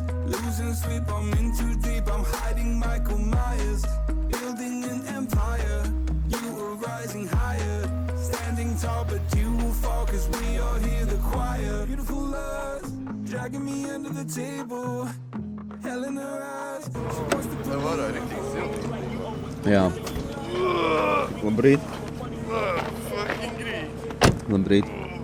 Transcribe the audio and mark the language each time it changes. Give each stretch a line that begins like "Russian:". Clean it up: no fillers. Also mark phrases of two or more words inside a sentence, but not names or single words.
English: Losing sleep, I'm in too deep, I'm hiding Michael Myers. Building an empire, you were rising higher. Standing tall, but you will fall, cause we all hear the choir. Beautiful love, dragging me under the table. Hell in her eyes, she wants to put
Latvian: Var arī tik silti. Jā. Labrīt. Fucking grīt. Labrīt.